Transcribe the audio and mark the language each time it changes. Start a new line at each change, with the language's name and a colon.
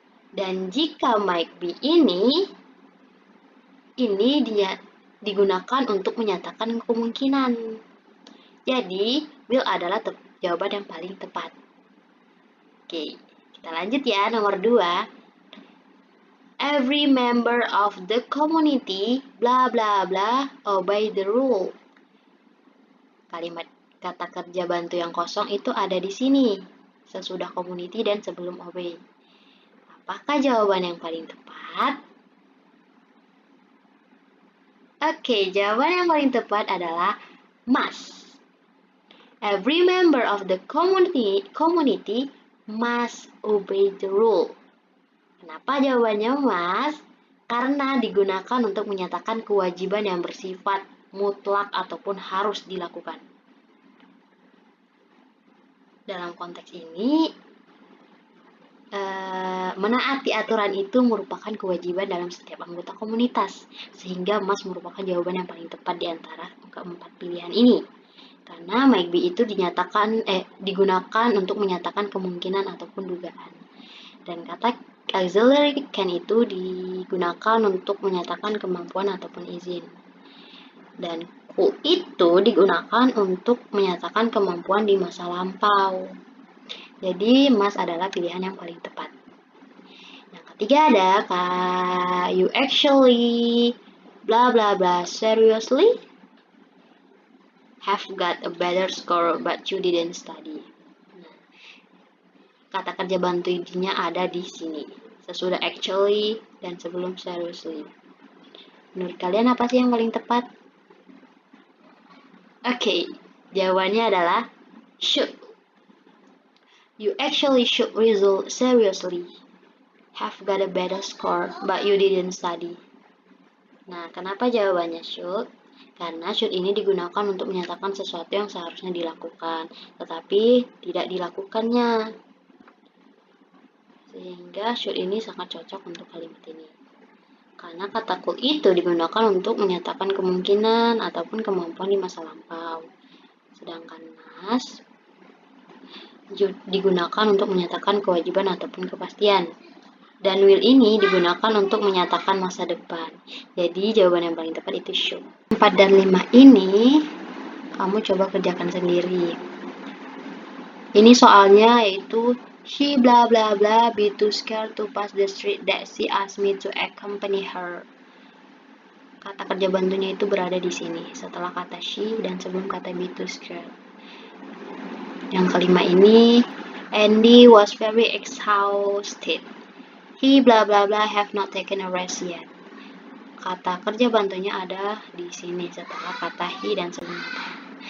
Indonesian: Dan jika might be ini dia digunakan untuk menyatakan kemungkinan. Jadi, will adalah jawaban yang paling tepat. Oke, kita lanjut ya, nomor 2.
English: Every member of the community, bla bla bla, obey the rule.
Indonesian: Kalimat kata kerja bantu yang kosong itu ada di sini, sesudah community dan sebelum obey. Apakah jawaban yang paling tepat? Oke, jawaban yang paling tepat adalah must.
English: Every member of the community must obey the rule.
Indonesian: Kenapa jawabannya must? Karena digunakan untuk menyatakan kewajiban yang bersifat mutlak ataupun harus dilakukan. Dalam konteks ini, menaati aturan itu merupakan kewajiban dalam setiap anggota komunitas, sehingga must merupakan jawaban yang paling tepat di antara keempat pilihan ini. Karena might be itu digunakan untuk menyatakan kemungkinan ataupun dugaan. Dan kata auxiliary can itu digunakan untuk menyatakan kemampuan ataupun izin. Dan could itu digunakan untuk menyatakan kemampuan di masa lampau. Jadi, must adalah pilihan yang paling tepat. Yang ketiga ada,
English: you actually bla bla bla seriously have got a better score but you didn't study.
Indonesian: Nah, kata kerja bantu intinya ada di sini. sesudah actually, dan sebelum seriously. Menurut kalian apa sih yang paling tepat? Oke, jawabannya adalah should.
English: You actually should result seriously. Have got a better score, but you didn't study.
Indonesian: Nah, kenapa jawabannya should? Karena should ini digunakan untuk menyatakan sesuatu yang seharusnya dilakukan, tetapi tidak dilakukannya. Sehingga should ini sangat cocok untuk kalimat ini. Karena kata could itu digunakan untuk menyatakan kemungkinan ataupun kemampuan di masa lampau. Sedangkan must digunakan untuk menyatakan kewajiban ataupun kepastian. Dan will ini digunakan untuk menyatakan masa depan. Jadi jawaban yang paling tepat itu should. 4 dan 5 ini kamu coba kerjakan sendiri. Ini soalnya yaitu
English: she blah blah blah be too scared to pass the street that she asked me to accompany her.
Indonesian: Kata kerja bantunya itu berada di sini setelah kata she dan sebelum kata be too scared. Yang kelima ini,
English: Andy was very exhausted. He blah blah blah have not taken a rest yet.
Indonesian: Kata kerja bantunya ada di sini setelah kata he dan sebelum kata.